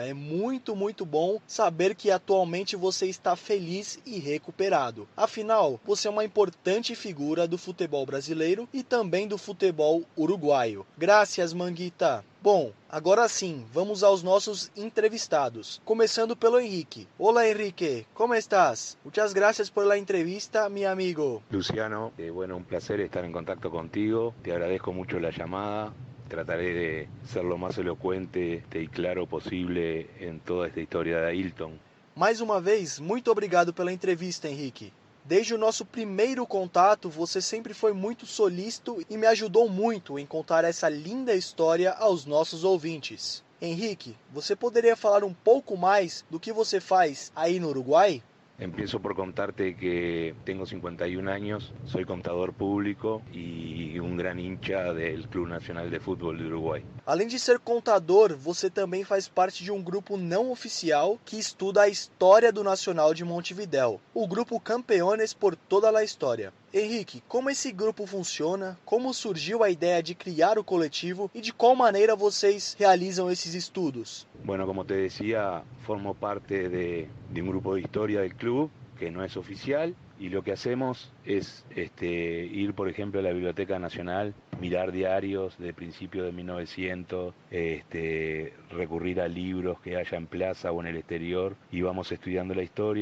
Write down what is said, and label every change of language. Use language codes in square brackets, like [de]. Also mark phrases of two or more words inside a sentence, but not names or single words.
[pt] É muito bom saber que atualmente você está feliz e recuperado. Afinal, você é uma importante figura do futebol brasileiro e também do futebol uruguaio. Graças, Manguita. Bom, agora sim, vamos aos nossos entrevistados. Começando pelo Henrique. Olá, Henrique. [es] ¿Cómo estás? Muchas gracias por la entrevista, mi amigo. Luciano, un placer estar en contacto contigo. Te agradezco mucho la llamada. Trataré de ser lo más elocuente y claro posible en toda esta historia de Ailton. [pt] Mais uma vez, muito obrigado pela entrevista, Henrique. Desde o nosso primeiro contato, você sempre foi muito solícito e me ajudou muito em contar essa linda história aos nossos ouvintes. Henrique, você poderia falar um pouco mais do que você faz aí no Uruguai? [es] Empiezo por contarte que tengo 51 años, soy contador público y un gran hincha del Club Nacional de Fútbol de Uruguay. [pt] Além de ser contador, você também faz parte de um grupo não oficial que estuda a história do Nacional de Montevidéu, o grupo Campeones por toda a história. Henrique, como esse grupo funciona, como surgiu a ideia de criar o coletivo e de qual maneira vocês realizam esses estudos? [es] Bueno, como te decía, formo parte de un grupo de historia del club que no es oficial y lo que hacemos es ir, por ejemplo, a la Biblioteca Nacional, mirar diarios de principios de 1900, recurrir a libros que haya en plaza o en el exterior y vamos estudiando la historia.